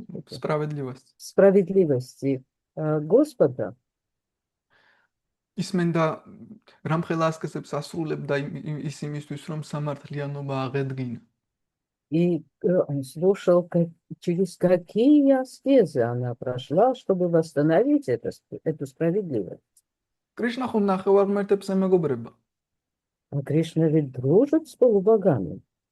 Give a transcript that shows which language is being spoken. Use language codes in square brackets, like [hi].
[ka] სправედლივას. [ru] справедливости Господа, [ka] ისმენდა რამხელა ასკესებს ასრულებდა ის იმისთვის, რომ სამართლიანობა აღედგინა. [ru] и он слушал, через какие аскезы она прошла, чтобы восстановить эту справедливость. [ka] კრიშნა ხომ ნახევარმართებს ემეგობრება. [ru] А Кришна ведь дружит с полубогами